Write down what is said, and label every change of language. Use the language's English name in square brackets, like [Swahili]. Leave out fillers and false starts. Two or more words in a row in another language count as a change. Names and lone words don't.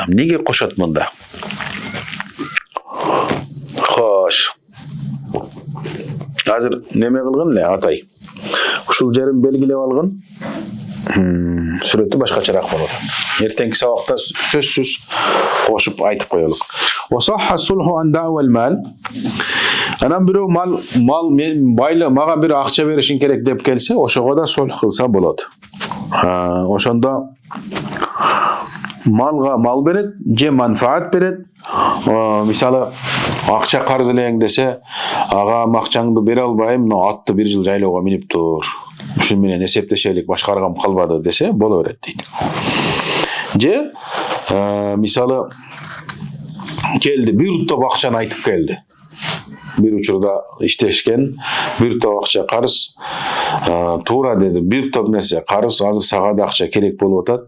[Kyrgyz] Неге кошот мында? Хош. Азыр неме кылган эле атай. Ушул жерин белгилеп алган. Сүрөтү башкачараак болот. Эртеңки сабакта сөзсүз кошуп айтып коелук. [Arabic] وصح الصلح عن دعوى المال. [Kyrgyz] Анан бирөө мал мен байлы мага бир акча беришиң керек деп келсе, ошого да сулх кылса болот. Ошондо малға мал берет, же манфаат берет. Мисалы, [Kazakh] ақша қарызылайын десе, ағам ақшаңды бере албайым, мына атты бір жыл жайлауға минип тұр. [Kyrgyz] Ушун менен эсептешелик, башкаргам калбады десе, боло берет дейт. Же, мисалы, келди, бир топ акчаны айтып келди. Bir учурда иштешкен, bir топ акча карыз, туура деди, bir топ нерсе карыз, азыр сага да акча керек болуп атат.